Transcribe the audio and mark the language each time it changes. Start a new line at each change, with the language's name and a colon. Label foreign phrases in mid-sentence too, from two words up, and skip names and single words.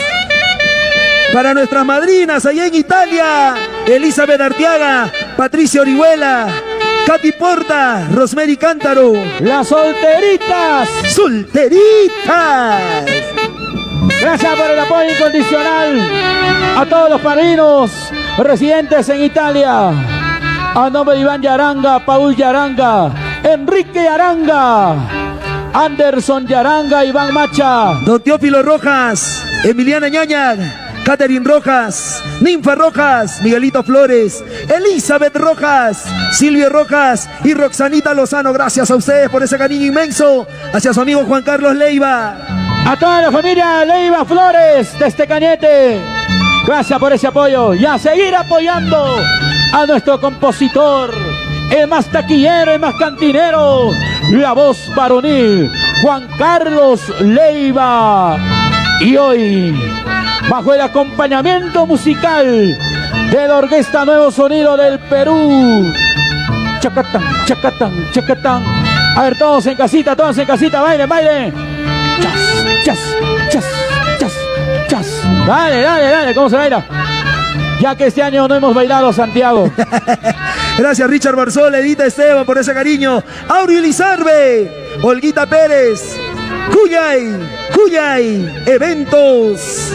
Spanish: Para nuestras madrinas allá en Italia, Elizabeth Arteaga, Patricia Orihuela, Katy Porta, Rosemary Cántaro. Las solteritas. ¡Solteritas! Gracias por el apoyo incondicional a todos los padrinos residentes en Italia. A nombre de Iván Yaranga, Paul Yaranga, Enrique Yaranga, Anderson Yaranga, Iván Macha, Don Teófilo Rojas, Emiliana Ñaña, Catherine Rojas, Ninfa Rojas, Miguelito Flores, Elizabeth Rojas, Silvio Rojas y Roxanita Lozano. Gracias a ustedes por ese cariño inmenso hacia su amigo Juan Carlos Leiva. A toda la familia Leiva Flores de este Cañete, gracias por ese apoyo y a seguir apoyando a nuestro compositor, el más taquillero, el más cantinero, la voz varonil, Juan Carlos Leiva. Y hoy, bajo el acompañamiento musical de la Orquesta Nuevo Sonido del Perú. Chacatán, chacatán, chacatán. A ver, todos en casita, bailen, bailen. Chas, chas, chas, chas, chas. Dale, dale, dale, ¿cómo se baila? Ya que este año no hemos bailado, Santiago. Gracias, Richard Barzol, Edita Esteban, por ese cariño. Aureo Lizarbe, Olguita Pérez, Cuyay, Eventos.